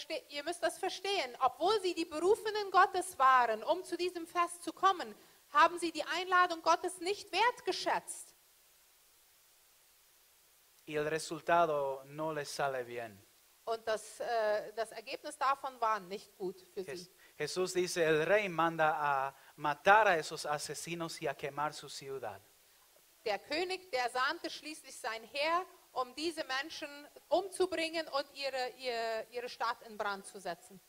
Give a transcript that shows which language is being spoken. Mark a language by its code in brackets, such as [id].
[de] Ihr müsst das verstehen. Obwohl sie die Berufenen Gottes waren, um zu diesem Fest zu kommen, haben sie die Einladung Gottes nicht wertgeschätzt. [es] Y el resultado no les sale bien. [de] Und das Ergebnis davon war nicht gut für sie. [es] Jesús dice, el rey manda a matar a esos asesinos y a quemar su ciudad. [de] Der König, der sandte schließlich sein Heer, um diese Menschen umzubringen und ihre Stadt in Brand zu setzen.